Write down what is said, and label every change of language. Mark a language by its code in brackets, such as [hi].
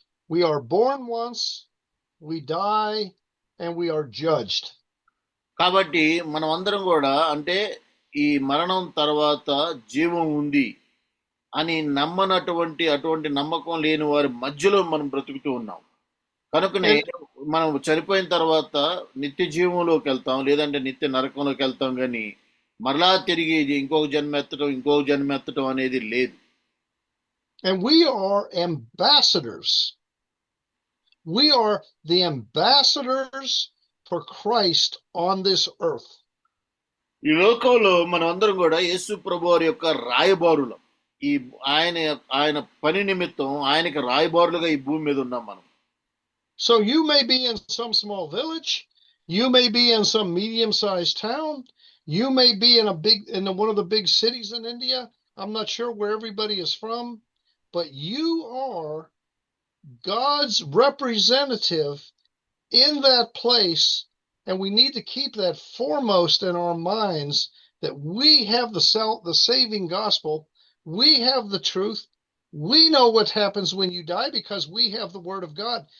[en] We are born once, we die, and we are judged. [te] కాబట్టి మనం అందరం కూడా అంటే ఈ మరణం తర్వాత జీవం ఉంది అని అటువంటి నమ్మకం లేని వారి మధ్యలో మనం బ్రతుకుతూ ఉన్నాం. కనుకనే మనం చనిపోయిన తర్వాత నిత్య జీవంలోకి వెళ్తాం, లేదంటే నిత్య నరకంలోకి వెళ్తాం. కానీ మరలా తిరిగి ఇంకొక జన్మ ఎత్తడం అనేది లేదు. [en] And we are ambassadors. We are the ambassadors for Christ on this earth. [te] ఈ లోకంలో మనం అందరం కూడా యేసు ప్రభు వారి యొక్క రాయబారులం. ఈ ఆయన పని నిమిత్తం ఆయనకి రాయబారులుగా ఈ భూమి మీద ఉన్నాం మనం. [en] So you may be in some small village, you may be in some medium-sized town, you may be in one of the big cities in India. I'm not sure where everybody is from, but you are God's representative in that place, and we need to keep that foremost in our minds, that we have the saving gospel, we have the truth, we know what happens when you die because we have the word of God.